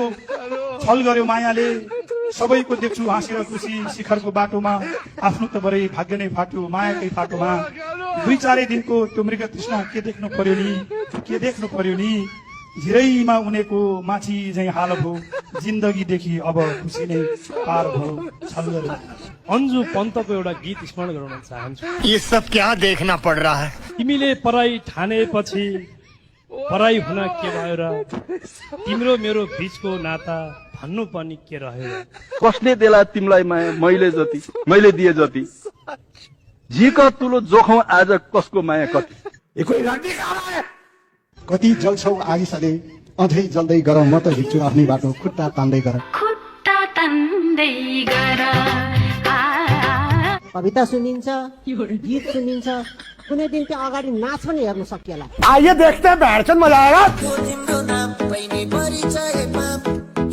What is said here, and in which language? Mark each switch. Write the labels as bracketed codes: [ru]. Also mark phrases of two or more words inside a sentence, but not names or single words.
[ne] छल गर्यो मायाले, सबैको देख्छु हाँसेर खुसी शिखरको बाटोमा, आफ्नो त बरै भाग्य नै फाट्यो मायाकै फाटोमा। 2-4 दिनको त्यो मृग तृष्णा के देख्नु पर्यो नि, के देख्नु पर्यो नि, झिरैमा उनेको माछी झैँ हाल भयो, जिन्दगीदेखि अब खुसी नै पार भयो। छल गर्यो। अन्जु पन्तको एउटा गीत स्मरण गराउन चाहन्छु। [hi] ये सब क्या देखना पड़ रहा है? [ne] तिमीले पराई ठानेपछि पराई हुन के भयो र, तिम्रो मेरो बीचको नाता भन्नु पनि के रह्यो र। कसले देला तिमीलाई माया मैले जति, मैले दिए जति, झिक तुलो जोखौं आज कसको माया कति। कति जल्छौ आगिसले अझै जल्दै गर, म त हिँड्छु आफ्नै बाटो खुट्टा तान्दै गर। कविता सुनिन्छ, गीत सुनिन्छ, कुनै दिन त्यो अगाडि नाच पनि हेर्न सकिएला। [hi] आइए देखते हैं बैठचंद मजा आएगा। [ne] तिम्रो नाम पहिने परिचयमा